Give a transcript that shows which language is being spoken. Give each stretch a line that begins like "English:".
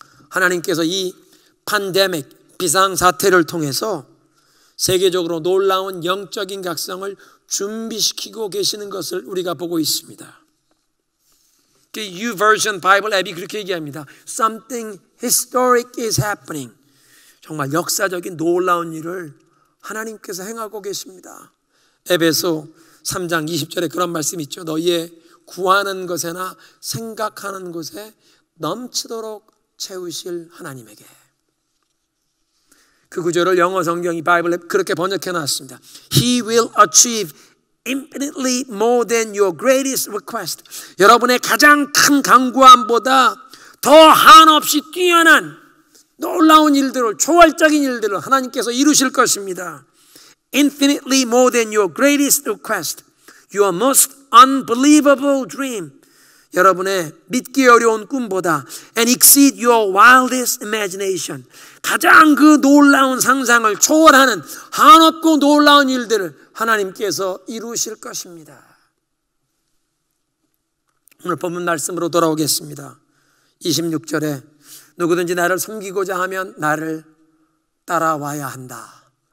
Korean: 하나님께서 이 팬데믹 비상사태를 통해서 세계적으로 놀라운 영적인 각성을 준비시키고 계시는 것을 우리가 보고 있습니다. YouVersion 바이블 앱이 그렇게 얘기합니다.
English: Something historic is happening.
Korean: 정말 역사적인 놀라운 일을 하나님께서 행하고 계십니다. 에베소 3장 20절에 그런 말씀이 있죠. 너희의 구하는 것에나 생각하는 곳에 넘치도록 채우실 하나님에게. 그 구절을 영어 성경이 바이블에 그렇게 번역해 놨습니다.
English: He will achieve infinitely more than your greatest request.
Korean: 여러분의 가장 큰 간구함보다 더 한없이 뛰어난 놀라운 일들을, 초월적인 일들을 하나님께서 이루실 것입니다.
English: Infinitely more than your greatest request, your most unbelievable dream.
Korean: 여러분의 믿기 어려운 꿈보다
English: and exceed your wildest imagination.
Korean: 가장 그 놀라운 상상을 초월하는 한없고 놀라운 일들을 하나님께서 이루실 것입니다. 오늘 본문 말씀으로 돌아오겠습니다. 26절에 누구든지 나를 섬기고자 하면 나를 따라와야 한다.